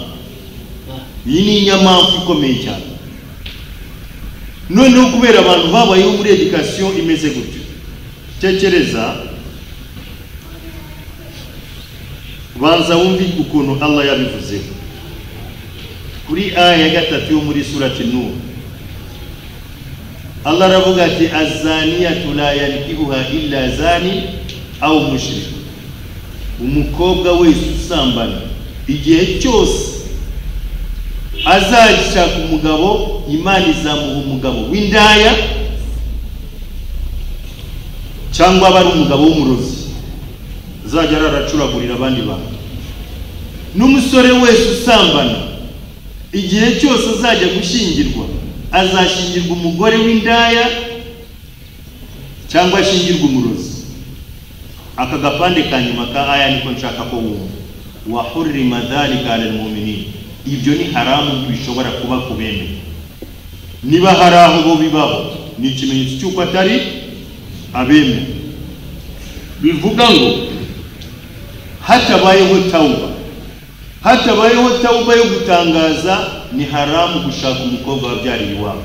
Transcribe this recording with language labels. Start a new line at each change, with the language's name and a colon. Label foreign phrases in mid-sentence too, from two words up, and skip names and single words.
Kinyarwanda: Iyi ni inyamaswa ikomeye cyane. Noneho kubera abantu babayeho muri education imeze gutyo, tekereza, banza wumve ukuntu Allah yabivuze kuri aya ya 3 yo muri surati Nur. Allah aravuga ati
Arabic: الزانية لا ينكحها إلا زان أو مشرك.
Kinyarwanda: Umukobwa wese usambana igihe cyose azashaka umugabo, Imana izamuha umugabo w'indaya cyangwa bari umugabo w'umurozi azajya aracuragurira abandi bantu. N'umusore wese usambana igihe cyose azajya gushingirwa, azashingirwa umugore w'indaya cyangwa ashingirwa umurozi. Aka gapande kanyuma ka aya niko nshaka ko wumva,
Arabic: وحرم ذلك على المؤمنين.
Kinyarwanda: Ibyo ni haramu bishobora kuba kubene. Niba haraho bo bibaho, ni ikimenyetso cy'uko atari abeme. Bivuga ngo hatabayeho tauba yo gutangaza, ni haramu gushaka umukobwa wabyariye iwabo.